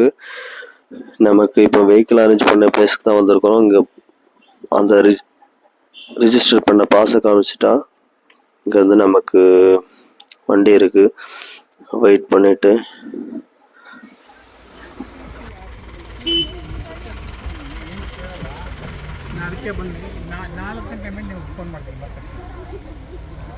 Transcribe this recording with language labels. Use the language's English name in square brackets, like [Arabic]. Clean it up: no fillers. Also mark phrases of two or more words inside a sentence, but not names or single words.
[Tamil] நமக்கு இப்போ [English] vehicle arrange [Tamil] பண்ண பிளேஸ்க்கு தான் வந்திருக்கிறோம். இங்கே அந்த ரிஜிஸ்டர் பண்ண பாஸை காமிச்சிட்டா இங்கே வந்து நமக்கு வண்டி இருக்கு. வெயிட் பண்ணிட்டு [Kannada] ನಾನು ಅದಕ್ಕೆ ಬಂದು ನಾಲ್ಕು ಗಂಟೆ ಮೇಲೆ ನೀವು ಫೋನ್ ಮಾಡ್ತೀನಿ ಬರ್ತೀನಿ.